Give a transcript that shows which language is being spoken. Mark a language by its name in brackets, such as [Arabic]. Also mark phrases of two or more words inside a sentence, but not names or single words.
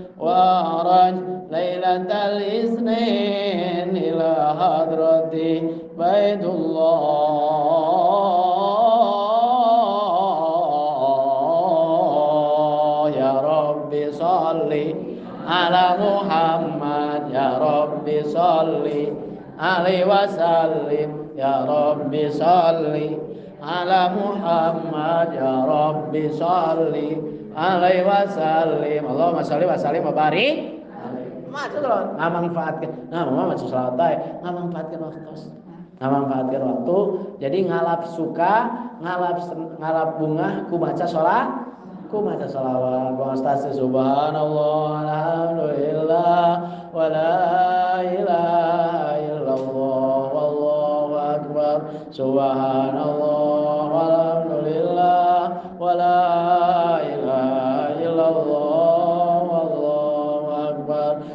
[Arabic] وعرج ليلة الاثنين إلى حضرة بيت الله ربي صل على محمد يا ربي صل عليه وسلم يا ربي صل على محمد يا ربي صل عليه وسلم. اللهم صل وسلم وبارك. [Sundanese] Maksud lo ngamanfaatkan, ngamanfaatkan waktu. Jadi ngalap suka, ngalap bunga, ku baca sholawat. [Arabic] سبحان الله، الحمد لله، ولا إله إلا الله، والله أكبر. سبحان الله، الحمد لله، ولا إله إلا الله، والله أكبر.